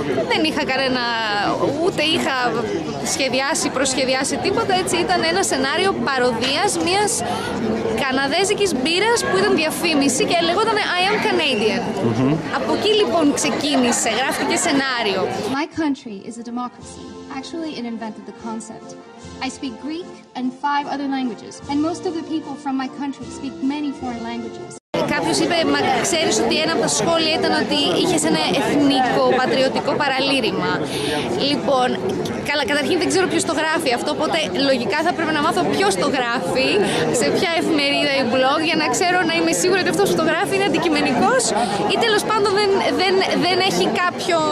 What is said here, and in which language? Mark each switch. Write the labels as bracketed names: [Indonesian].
[Greek] Δεν είχα κανένα, ούτε είχα προσχεδιάσει τίποτα, έτσι ήταν ένα σενάριο παροδίας μιας καναδέζικης μπύρας που ήταν διαφήμιση και λεγόταν [English] I am Canadian. [Greek] Από εκεί λοιπόν ξεκίνησε, γράφτηκε σενάριο. [English] My country is a democracy. Actually, it invented the concept. I speak Greek and 5 other languages, and most of the people from my country speak many foreign languages. [Greek] Κάποιος είπε, μα ξέρεις ότι ένα από τα σχόλια ήταν ότι είχες ένα εθνικό, πατριωτικό παραλήρημα. Λοιπόν, καλά, καταρχήν δεν ξέρω ποιος το γράφει αυτό, οπότε λογικά θα πρέπει να μάθω ποιος το γράφει, σε ποια εφημερίδα ή blog, για να ξέρω να είμαι σίγουρη ότι αυτός που το γράφει είναι αντικειμενικός ή τέλος πάντων δεν έχει κάποιο.